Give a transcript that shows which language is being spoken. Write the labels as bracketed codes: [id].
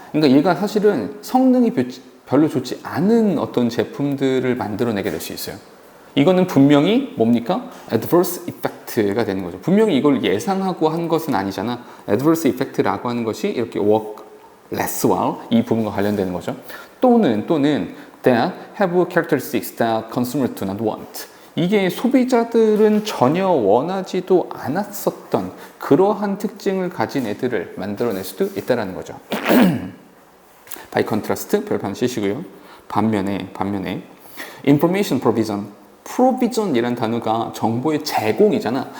[ko] 그러니까 얘가 사실은 성능이 별로 좋지 않은 어떤 제품들을 만들어내게 될 수 있어요. 이거는 분명히 뭡니까? adverse effect가 되는 거죠. 분명히 이걸 예상하고 한 것은 아니잖아. adverse effect라고 하는 것이 이렇게 [en] work less well [ko] 이 부분과 관련되는 거죠. [en] 또는 that have characteristics that consumers do not want. [ko] 이게 소비자들은 전혀 원하지도 않았었던 그러한 특징을 가진 애들을 만들어낼 수도 있다는 거죠. [en] by contrast [ko] 별판 쓰시고요. 반면에 information provision이라는 단어가 정보의 제공이잖아.